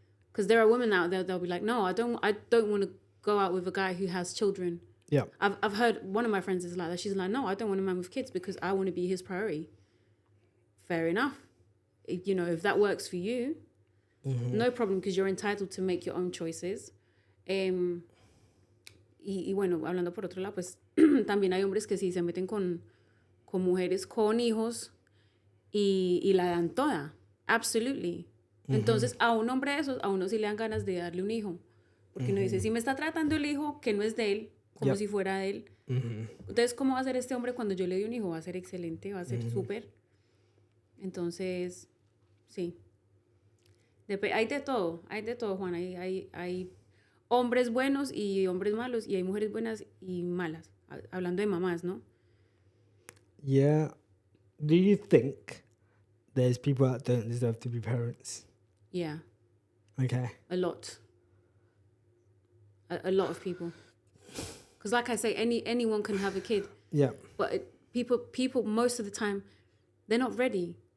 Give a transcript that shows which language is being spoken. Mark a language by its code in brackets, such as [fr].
[en] Because there are women out there that'll be like, no, I don't want to go out with a guy who has children. Yeah. I've heard one of my friends is like that. She's like, no, I don't want a man with kids because I want to be his priority. Fair enough. If that works for you, no problem, because you're entitled to make your own choices. [es] Y bueno, hablando por otro lado, pues también hay hombres que sí se meten con mujeres con hijos y la dan toda. [en] Absolutely. [es] Entonces, a un hombre de esos, a uno sí le dan ganas de darle un hijo. Porque uno dice, si me está tratando el hijo que no es de él, como si fuera de él. Entonces, ¿cómo va a ser este hombre cuando yo le doy un hijo? Va a ser excelente, va a ser súper. Entonces, sí. Hay de todo, Juan. Hay hombres buenos y hombres malos, y hay mujeres buenas y malas. Hablando de mamás, ¿no? [en] Yeah. Do you think there's people that don't deserve to be parents? Yeah. Okay. A lot. A lot of people. Because like I say, anyone can have a kid. Yeah. But people most of the time, they're not ready.